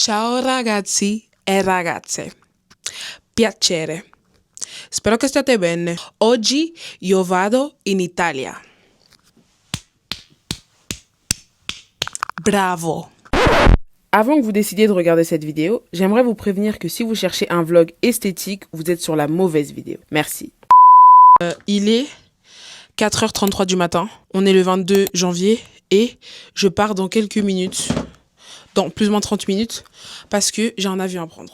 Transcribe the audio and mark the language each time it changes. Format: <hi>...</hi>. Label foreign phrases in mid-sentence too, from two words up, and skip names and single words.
<it>Ciao ragazzi e ragazze, piacere. Spero che stiate bene. Oggi io vado in Italia. Bravo.</it> <fr>Avant que vous décidiez de regarder cette vidéo, j'aimerais vous prévenir que si vous cherchez un vlog esthétique, vous êtes sur la mauvaise vidéo. Merci. Il est 4h33 du matin. On est le 22 janvier et je pars dans quelques minutes. Dans plus ou moins 30 minutes parce que j'ai un avion à prendre.</fr>